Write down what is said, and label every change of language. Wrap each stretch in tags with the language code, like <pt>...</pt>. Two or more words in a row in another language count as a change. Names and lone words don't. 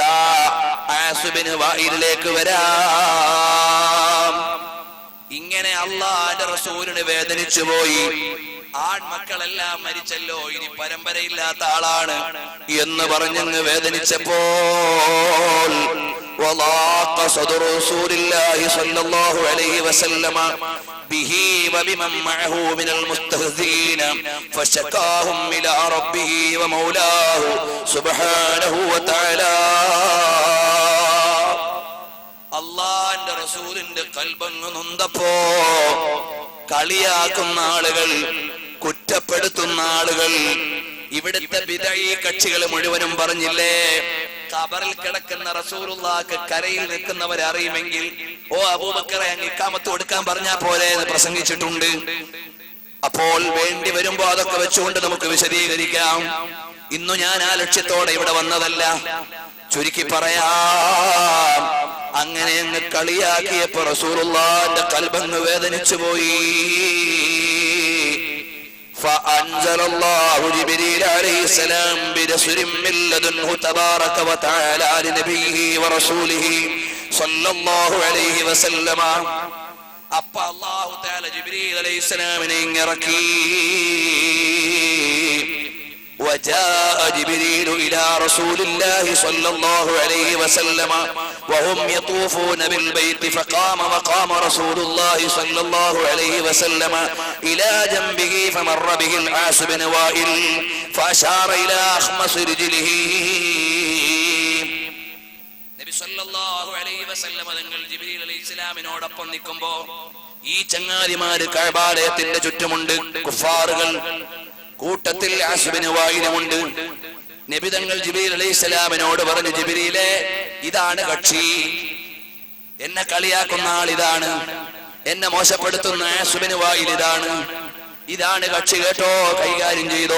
<ml>ആസുബിന് വായിലേക്ക് വരാം. ഇങ്ങനെ അല്ലാഹുവിന്റെ റസൂലിനെ വേദനിച്ചു പോയി. ആൺമക്കളെല്ലാം മരിച്ചല്ലോ, ഇനി പരമ്പരയില്ലാത്ത ആളാണ് എന്ന് പറഞ്ഞങ്ങ് വേദനിച്ചപ്പോൾ</ml> <ar>وضاق صدر رسول الله صلى الله عليه وسلم به وبمن معه من المستهزئين فشكاهم إلى ربه ومولاه سبحانه وتعالى.</ar> <ml>അല്ലാഹുവിന്റെ റസൂലിന്റെ ഖൽബങ്ങ് നൊന്തപ്പോ കളിയാക്കുന്ന ആളുകൾ, കുറ്റപ്പെടുത്തുന്ന ആളുകൾ, ഇവിടുത്തെ ബിദഈ കക്ഷികൾ മുഴുവനും പറഞ്ഞില്ലേ, ഖബറിൽ കിടക്കുന്ന റസൂലുള്ളാഹിക്ക് കരയിൽ നിൽക്കുന്നവരെ അറിയുമെങ്കിൽ ഓ അബൂബക്കറെ അങ്ങ് ഇഖാമത്ത് കൊടുക്കാൻ പറഞ്ഞാ പോലെ എന്ന് പ്രസംഗിച്ചിട്ടുണ്ട്. അപ്പോൾ വേണ്ടി വരുമ്പോ അതൊക്കെ വെച്ചുകൊണ്ട് നമുക്ക് വിശദീകരിക്കാം. ഇന്നു ഞാൻ ആ ലക്ഷ്യത്തോടെ ഇവിടെ വന്നതല്ല. ചുരുക്കി പറയാം, അങ്ങനെ അങ്ങ് കളിയാക്കിയപ്പോ റസൂലുള്ളാഹിന്റെ ഖൽബങ്ങ് വേദനിച്ചു പോയി.</ml> <ar>فأنزل الله جبريل عليه السلام برسول من لدنه تبارك وتعالى لنبيه ورسوله صلى الله عليه وسلم.</ar> <ml>അപ്പൊ</ml> <ar>الله تعالى</ar> <ml>ജിബ്രീൽ അലൈഹിസ്സലാമിനെ ഇറക്കി.</ml> <ar>وجاء جبريل إلى رسول الله صلى الله عليه وسلم وهم يطوفون بالبيت فقام وقام رسول الله صلى الله عليه وسلم إلى جنبه فمر به العاص بن وائل فأشار إلى أخمص رجله.</ar> <ml>നബി</ml> <ar>صلى الله عليه وسلم</ar> <ml>തങ്ങൾ ജിബ്രീൽ അലൈഹിസ്സലാമിനോടൊപ്പം നിൽക്കുമ്പോ ഈ ചങ്ങാതിമാര് കഅബാലയത്തിന്റെ ചുറ്റുമുണ്ട്. കുഫാറുകൾ കൂട്ടത്തിൽ ആസ് ബിൻ വായിലുമുണ്ട്. നബി തങ്ങൾ ജിബ്രീൽ അലൈഹിസ്സലാമിനോട് പറഞ്ഞു, ജിബ്രീലേ, ഇതാണ് കക്ഷി, എന്നെ കളിയാക്കുന്ന ആൾ ഇതാണ്, എന്നെ മോശപ്പെടുത്തുന്ന ആസ് ബിൻ വായിൽ ഇതാണ് കക്ഷി കേട്ടോ, കൈകാര്യം ചെയ്തോ.</ml>